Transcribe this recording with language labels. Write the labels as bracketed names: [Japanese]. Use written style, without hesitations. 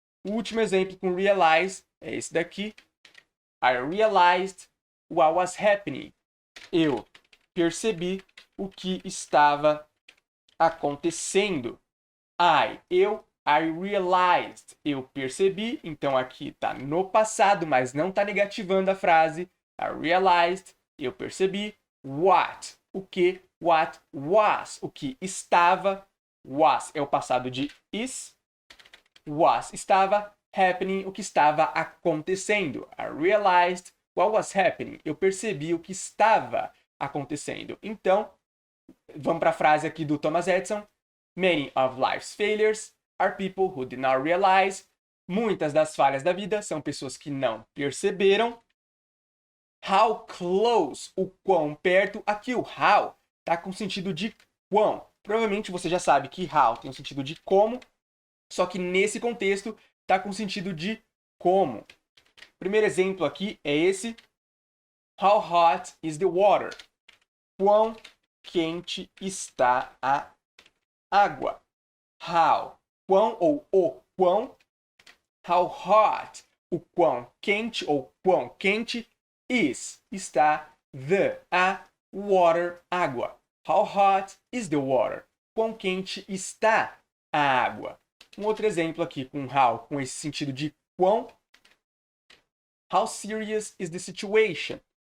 [Portuguese] O último exemplo com realize é esse daqui. [English] I realized what was happening. [Portuguese] Eu percebi o que estava acontecendo. [English] I realized. [Portuguese] Eu percebi. Então aqui está no passado, mas não está negativando a frase. [English] I realized. [Portuguese] Eu percebi. [English] What? [Portuguese] O que? [English] What was? [Portuguese] O que estava. Was é o passado de is. Was estava. [English] Happening. [Portuguese] O que estava acontecendo. [English] I realized what was happening. [Portuguese] Eu percebi o que estava acontecendo. Então, vamos para a frase aqui do Thomas Edison. [English] Many of life's failures are people who did not realize. [Portuguese] Muitas das falhas da vida são pessoas que não perceberam. [English] How close, [Portuguese] o quão perto. Aqui o how está com sentido de quão. Provavelmente você já sabe que how tem o sentido de como, só que nesse contexto está com sentido de como. O primeiro exemplo aqui é esse. [English] How hot is the water? [Portuguese] Quão quente está a água? How, quão ou o quão. [English] How hot, [Portuguese] o quão quente ou quão quente. Is, está, a water, água. [English] How hot is the water? [Portuguese] Quão quente está a água? Um outro exemplo aqui com how, com esse sentido de quão. [English] How serious is the situation?